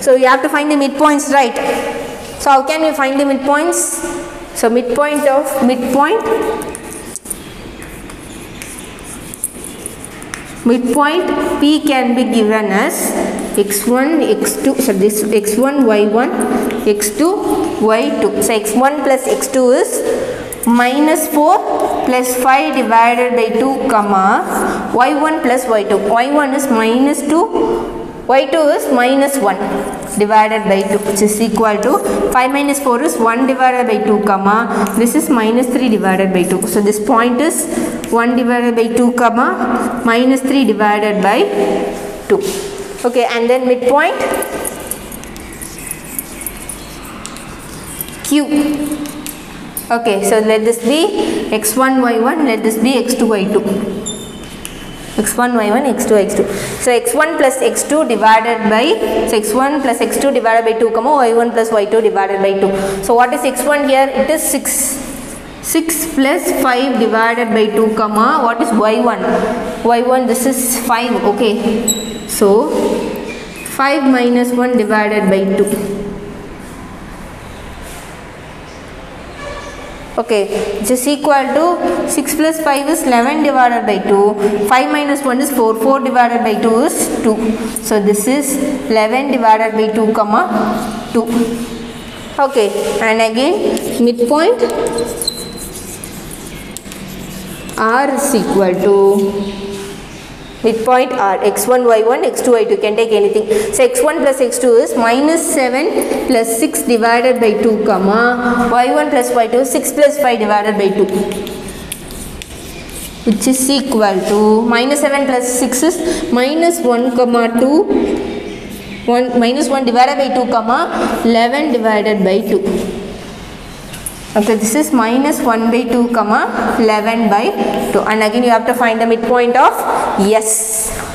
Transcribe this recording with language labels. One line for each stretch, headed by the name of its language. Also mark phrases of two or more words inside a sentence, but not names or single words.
English: So you have to find the midpoints, right? So how can we find the midpoints? So midpoint P can be given as x1, x2, so this x1, y1, x2, y2. So x1 plus x2 is minus 4 plus 5 divided by 2 comma y1 plus y2. y1 is minus 2, y2 is minus 1 divided by 2, which is equal to 5 minus 4 is 1 divided by 2 comma this is minus 3 divided by 2. So this point is 1 divided by 2 comma minus 3 divided by 2. Okay, and then midpoint Q. Okay, so let this be x1, y1, let this be x2, y2. x1, y1, x2, x2. So x1 plus x2 divided by, so x1 plus x2 divided by 2 comma y1 plus y2 divided by 2. So what is x1 here? It is 6. 6 plus 5 divided by 2 comma, what is y1? y1, this is 5. Okay, so 5 minus 1 divided by 2. Okay, which is equal to 6 plus 5 is 11 divided by 2. 5 minus 1 is 4. 4 divided by 2 is 2. So this is 11 divided by 2 comma 2. Okay, and again midpoint R is equal to midpoint R, x1, y1, x2, y2, can take anything. So x1 plus x2 is minus 7 plus 6 divided by 2, comma, y1 plus y2 is 6 plus 5 divided by 2, which is equal to minus 7 plus 6 is minus 1, comma 2, 1 minus 1 divided by 2, comma 11 divided by 2. Okay, this is minus 1 by 2, comma 11 by 2, and again you have to find the midpoint of S.